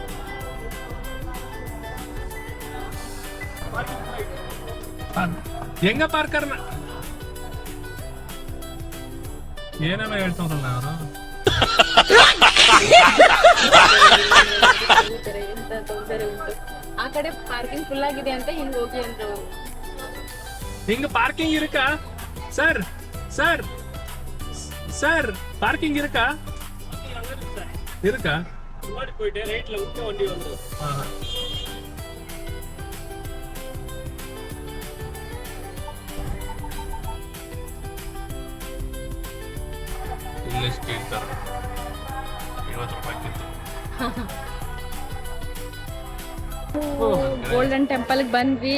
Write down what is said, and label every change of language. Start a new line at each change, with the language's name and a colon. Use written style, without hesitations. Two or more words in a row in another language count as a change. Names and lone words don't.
Kannada: ಹೆಂಗ ಪಾರ್ಕರ್ನ ಏನೇನೋ ಹೇಳ್ತಾರಲ್ಲ ಅವರು. ಈ ತರ ಎಂತ ತೊಂದರೆ ಉಂಟು. ಆ ಕಡೆ ಪಾರ್ಕಿಂಗ್ ಫುಲ್ ಆಗಿದೆ ಅಂತ ಹಿಂಗ್ ಹೋಗಿ ಅಂದ್ರು. ಹಿಂಗ ಪಾರ್ಕಿಂಗ್ ಇರುಕಾ ಸರ್? ಸರ್ ಸರ್ ಪಾರ್ಕಿಂಗ್ ಇರುಕಾ?
Tamil: இருக்கா? முன்னாடி போயிட்டு ரைட்ல விட்டு வண்டி வந்துரும்.
Kannada: ಇಲ್ಲ ಕೇಳ್ತಾರ 50 ರೂಪಾಯಿಗಿಂತ. ಗೋಲ್ಡನ್ ಟೆಂಪಲ್ಗೆ ಬಂದ್ವಿ.